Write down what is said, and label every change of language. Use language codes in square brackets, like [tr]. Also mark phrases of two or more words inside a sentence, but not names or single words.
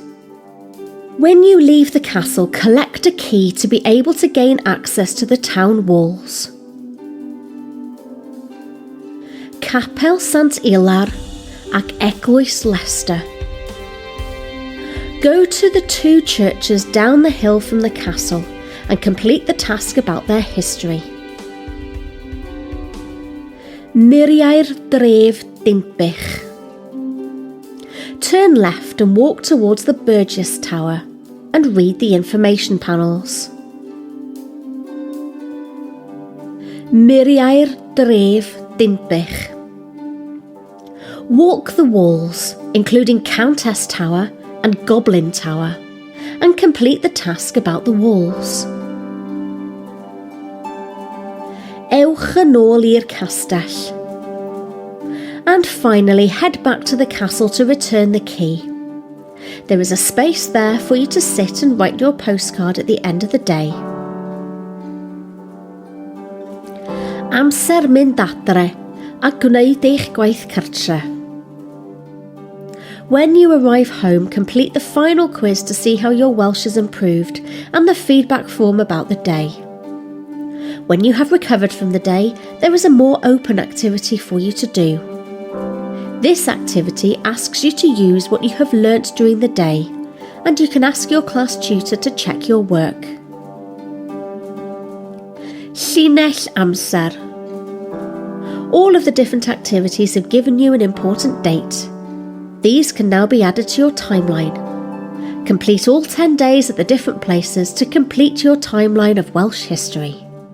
[en] When you leave the castle, collect a key to be able to gain access to the town walls. [cy] Capel Sant Ilar ac Eglwys Leicester. [en] Go to the 2 churches down the hill from the castle and complete the task about their history. [cy] Muriau'r dref Dinbych. [en] Turn left and walk towards the Burgess Tower and read the information panels. [cy] Muriau'r dref Dinbych. [en] Walk the walls, including Countess Tower and Goblin Tower, and complete the task about the walls. [cy] Ewch yn ôl i'r castell. [en] And finally, head back to the castle to return the key. There is a space there for you to sit and write your postcard at the end of the day. [cy] Amser mynd adre a gwneud eich gwaith cartre. [en] When you arrive home, complete the final quiz to see how your Welsh has improved and the feedback form about the day. When you have recovered from the day, there is a more open activity for you to do. This activity asks you to use what you have learnt during the day, and you can ask your class tutor to check your work. [cy] Llinell amser. [en] All of the different activities have given you an important date. These can now be added to your timeline. Complete all 10 days at the different places to complete your timeline of Welsh history.